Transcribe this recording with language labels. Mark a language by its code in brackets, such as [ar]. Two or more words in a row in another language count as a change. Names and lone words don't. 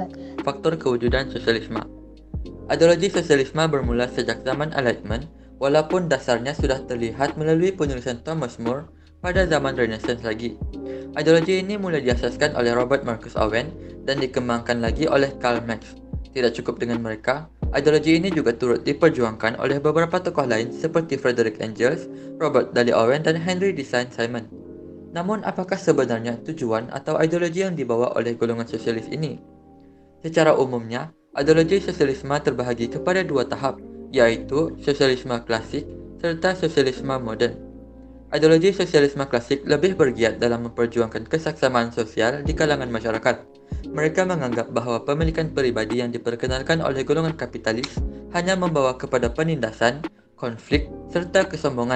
[ms] Faktor kewujudan sosialisme. Ideologi sosialisme bermula sejak zaman Enlightenment, walaupun dasarnya sudah terlihat melalui penulisan Thomas More pada zaman Renaissance lagi. Ideologi ini mulai diasaskan oleh Robert Marcus Owen dan dikembangkan lagi oleh Karl Marx. Tidak cukup dengan mereka, ideologi ini juga turut diperjuangkan oleh beberapa tokoh lain seperti Friedrich Engels, Robert Dali Owen, dan Henry de Saint-Simon. Namun, apakah sebenarnya tujuan atau ideologi yang dibawa oleh golongan sosialis ini? Secara umumnya, ideologi sosialisme terbahagi kepada dua tahap, yaitu sosialisme klasik serta sosialisme moden. Ideologi sosialisme klasik lebih bergiat dalam memperjuangkan kesaksamaan sosial di kalangan masyarakat. Mereka menganggap bahawa pemilikan peribadi yang diperkenalkan oleh golongan kapitalis hanya membawa kepada penindasan, konflik, serta kesombongan.